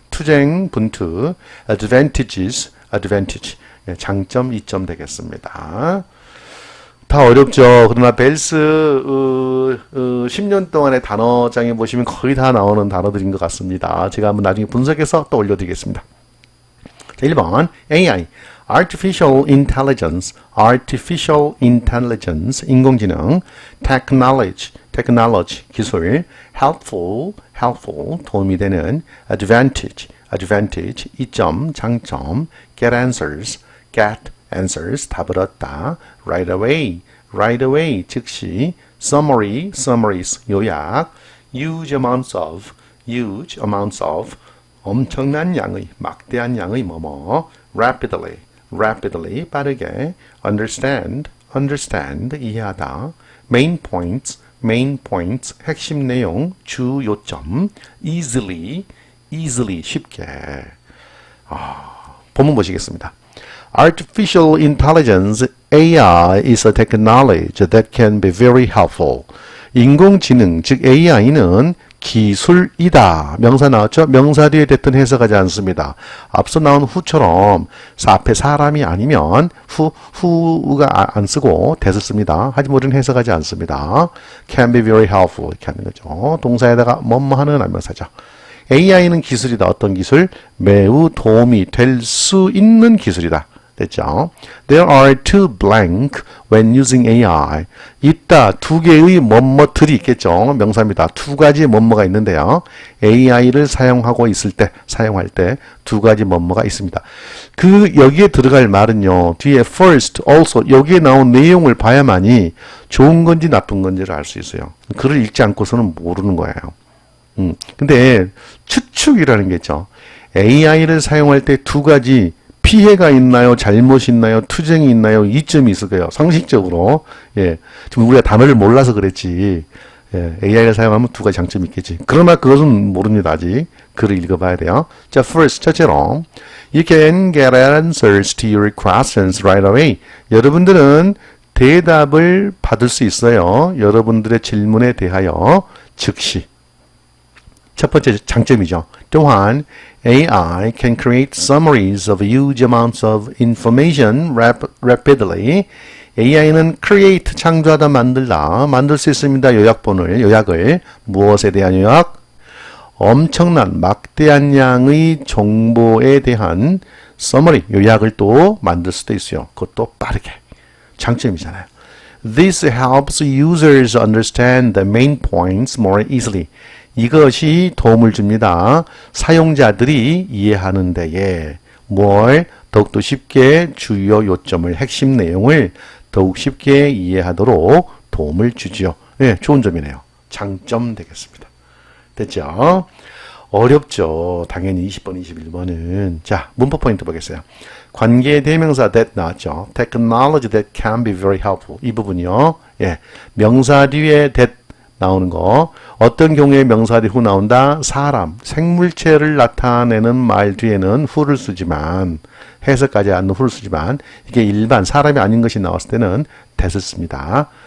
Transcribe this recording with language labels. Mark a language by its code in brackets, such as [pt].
[ko] 투쟁, 분투, advantages, advantage, 장점, 이점 되겠습니다. 다 어렵죠. 그러나 벨스 10년 동안의 단어장에 보시면 거의 다 나오는 단어들인 것 같습니다. 제가 한번 나중에 분석해서 또 올려드리겠습니다. [en] 자, 1번 AI, Artificial Intelligence, Artificial Intelligence, 인공지능, Technology, Technology, 기술, Helpful, Helpful, 도움이 되는, Advantage, Advantage, 이점, 장점, Get Answers, Get Answers, 답을 얻다, Right Away, Right Away, 즉시, Summary, Summaries, 요약, Huge Amounts of, Huge Amounts of, [ko] 엄청난 양의, 막대한 양의 뭐뭐, [en] rapidly, rapidly, 빠르게, understand, understand, 이해하다, main points, main points, 핵심 내용, 주 요점, easily, easily, 쉽게. [ko] 본문 보시겠습니다. [en] Artificial intelligence, AI, is a technology that can be very helpful. [ko] 인공지능, 즉 AI는 기술이다. 명사 나왔죠? 명사 뒤에 됐든 해석하지 않습니다. 앞서 나온 후처럼 앞에 사람이 아니면 후가 안 쓰고 대을 씁니다. 하지만 우리는 해석하지 않습니다. [en] can be very helpful [ko] 이렇게 하는 거죠. 동사에다가 뭐뭐 하는 안명사죠. AI는 기술이다. 어떤 기술? 매우 도움이 될 수 있는 기술이다. 됐죠? [en] There are two blank when using AI. [ko] 있다. 두 개의 뭐뭐들이 있겠죠. 명사입니다. 두 가지 뭐뭐가 있는데요. AI를 사용하고 있을 때, 사용할 때 두 가지 뭐뭐가 있습니다. 여기에 들어갈 말은요. 뒤에 first, also 여기에 나온 내용을 봐야만이 좋은 건지 나쁜 건지를 알 수 있어요. 글을 읽지 않고서는 모르는 거예요. 근데 추측이라는 게 있죠. AI를 사용할 때 두 가지 피해가 있나요? 잘못이 있나요? 투쟁이 있나요? 이점이 있을 거예요. 상식적으로. 예. 지금 우리가 단어를 몰라서 그랬지. 예. AI를 사용하면 두 가지 장점이 있겠지. 그러나 그것은 모릅니다. 아직. 글을 읽어봐야 돼요. 자, first, 첫째로. [en] You can get answers to your questions right away. [ko] 여러분들은 대답을 받을 수 있어요. 여러분들의 질문에 대하여 즉시. 첫 번째 장점이죠. 또한 [en] AI can create summaries of huge amounts of information rapidly. [ko] AI는 create, 창조하다, 만들다, 만들 수 있습니다. 요약을. 무엇에 대한 요약? 엄청난, 막대한 양의 정보에 대한 summary, 요약을 또 만들 수도 있어요. 그것도 빠르게. 장점이잖아요. [en] This helps users understand the main points more easily. [ko] 이것이 도움을 줍니다. 사용자들이 이해하는 데에 뭘 더욱더 쉽게 주요 요점을, 핵심 내용을 더욱 쉽게 이해하도록 도움을 주지요. 네, 좋은 점이네요. 장점 되겠습니다. 됐죠? 어렵죠. 당연히 20번, 21번은. 자, 문법 포인트 보겠어요. 관계 대명사 that 나왔죠. [en] Technology that can be very helpful. [ko] 이 부분이요. 예, 명사 뒤에 that 나오는 거. 어떤 경우에 명사 뒤 후 나온다? 사람, 생물체를 나타내는 말 뒤에는 who를 쓰지만, 해석하지 않는 who를 쓰지만, 이게 일반 사람이 아닌 것이 나왔을 때는 that을 씁니다.